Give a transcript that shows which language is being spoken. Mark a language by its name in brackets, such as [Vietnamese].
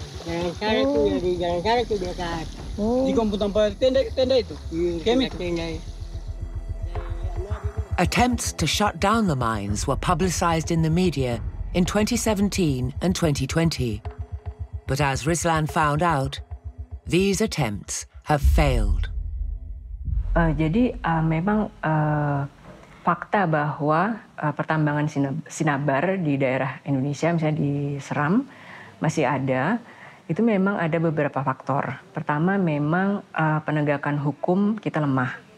[Indonesian] Jalan sana tuh dari jalan sana tuh dia ke atas. Di komputer tempat tenda itu. Tenda. [English] Attempts to shut down the mines were publicized in the media in 2017 and 2020. But as Rislan found out, these attempts have failed. [Indonesian] Jadi memang fakta bahwa pertambangan sinabar di daerah Indonesia, misalnya di Seram, masih ada. Itu memang ada beberapa faktor. Pertama memang penegakan hukum kita lemah.